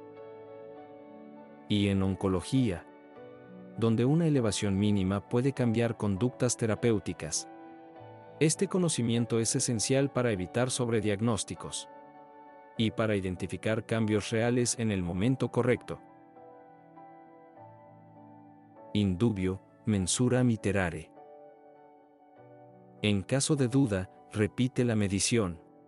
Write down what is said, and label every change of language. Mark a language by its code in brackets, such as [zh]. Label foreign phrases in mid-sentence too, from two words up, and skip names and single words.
[es] Y en oncología, donde una elevación mínima puede cambiar conductas terapéuticas, este conocimiento es esencial para evitar sobrediagnósticos y para identificar cambios reales en el momento correcto. [la] Indubio, mensura iterare. [es] En caso de duda, repite la medición.